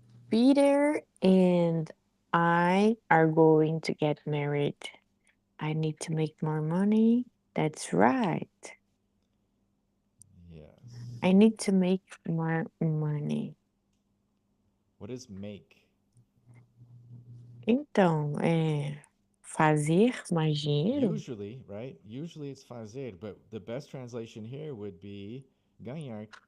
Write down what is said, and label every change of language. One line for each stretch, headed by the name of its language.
English: Peter and I are going to get married. I need to make more money. That's right. Yes. I need to make more money. What is make?
Portuguese: Então, fazer mais dinheiro?
English: Usually, right? Usually it's fazer, but the best translation here would be ganhar.